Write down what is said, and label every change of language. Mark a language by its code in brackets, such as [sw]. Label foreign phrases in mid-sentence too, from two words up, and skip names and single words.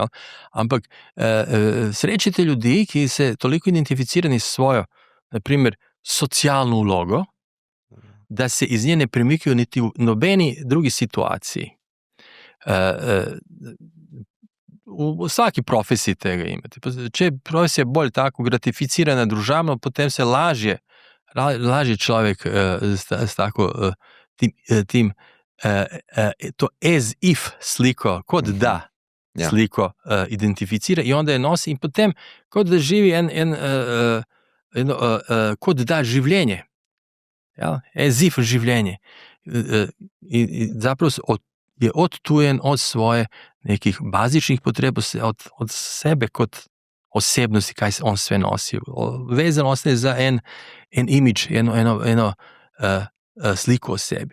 [sl] Ampak srečite ljudi, ki se toliko identificirani s svojo, na primer, socialno vlogo, da se iz nje ne premikajo niti v nobeni drugi situaciji. V vsaki profesiji tega imate. Če je profesija bolj tako gratificirana družabno, potem se lažje človek s tako tim to [en] as if [sl] sliko, kot da sliko identificira in onda je nosi in potem kot da živi kot da življenje. Ja? [en] As if življenje. [sl] In zapravo je odtujen od svoje nekih bazičnih potreb, od sebe kot osebnosti, kaj se [hr] on sve [sl] nosi. [hr] Vezan ostaje [sl] za en imidž, eno sliko o sebi.